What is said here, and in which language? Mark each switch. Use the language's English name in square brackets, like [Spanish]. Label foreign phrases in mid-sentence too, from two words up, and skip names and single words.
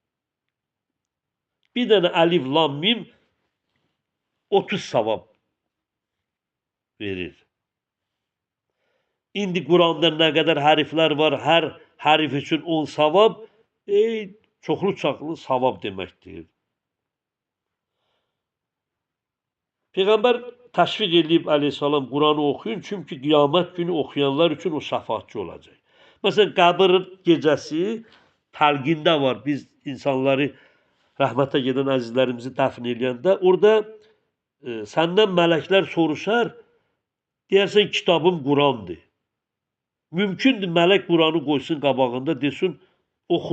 [Azerbaijani] Bir dənə alif, lam, mim 30 savab verir. İndi Kur'an'da [Turkish] ne kadar [Azerbaijani] hərflər var, hər hərf üçün 10 savab, çoxlu savab deməkdir. Peyğəmbər təşviq edib [Turkish] aleyhissalam Kur'an'ı okuyun çünkü kıyamet günü okuyanlar için o şəfaatçı olacak. [Azerbaijani] Mesela qəbir gecəsi təlqində var. Biz insanları rəhmətə gedən əzizlərimizi dəfn edəndə orada səndən mələklər soruşar, deyərsən kitabım Kur'an'dır. Mümkündür mələk Kur'an'ı qoysun qabağında desin oxu.